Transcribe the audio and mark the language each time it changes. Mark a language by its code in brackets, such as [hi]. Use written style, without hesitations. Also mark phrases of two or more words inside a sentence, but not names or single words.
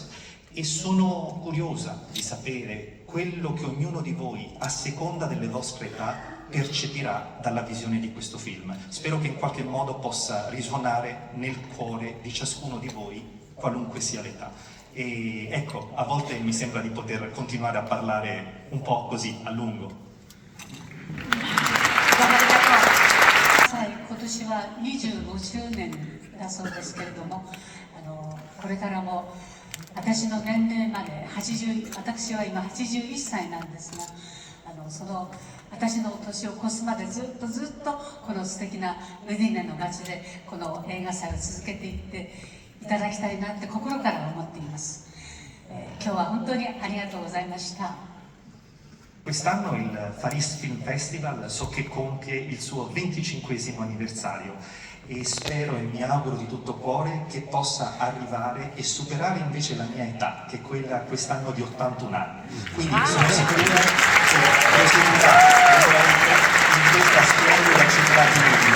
[it] E sono curiosa di sapere quello che ognuno di voi, a seconda delle vostre età, percepirà dalla visione di questo film. Spero che in qualche modo possa risuonare nel cuore di ciascuno di voi, qualunque sia l'età. E ecco, a volte mi sembra di poter continuare a parlare un po' così, a lungo. [ja] 今年は25周年だそうですけれども、これからも私の年齢まで私は今81歳なんですが、その私の年を越すまでずっとこの素敵なウディネの街でこの映画祭を続けていっていただきたいなって心から思っています。今日は本当にありがとうございました。 [it] Quest'anno il Faris Film Festival so che compie il suo 25esimo anniversario e spero e mi auguro di tutto cuore che possa arrivare e superare invece la mia età, che è quella quest'anno di 81 anni. Quindi sono sicuro che proseguirà veramente in questa splendida città di Udine.